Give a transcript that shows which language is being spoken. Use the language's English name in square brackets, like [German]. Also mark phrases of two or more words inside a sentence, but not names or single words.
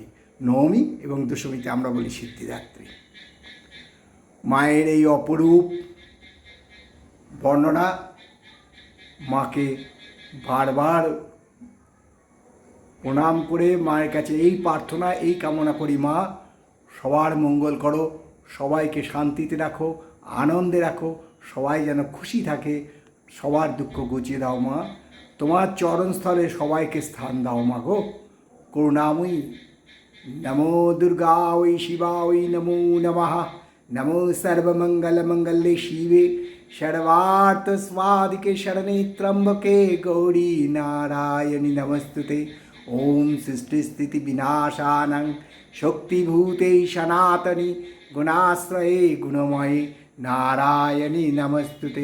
[Bangla] নবমী এবং দশমীতে আমরা বলি সিদ্ধিদাত্রী। মায়ের এই অপরূপ বর্ণনা মাকে বারবার প্রণাম করে মায়ের কাছে এই প্রার্থনা, এই কামনা করি, মা সবার মঙ্গল করো, সবাইকে শান্তিতে রাখো, আনন্দে রাখো, সবাই যেন খুশি থাকে, সবার দুঃখ ঘুচিয়ে দাও মা। তোমার চরণস্থলে সবাইকে স্থান দাও মা গো করুণাময়ী। [Sanskrit] নমো দুর্গা ওই শিবা ওই নমো নমঃ। নমো সর্বমঙ্গলমঙ্গলে শিবে सर्वार्थ स्वादिके शरणे त्र्यंबके गौरी नारायणी नमस्तुते। ओम सृष्टि स्थिति विनाशानं शक्तिभूते सनातनी गुणाश्रये गुणमये नारायणी नमस्तुते।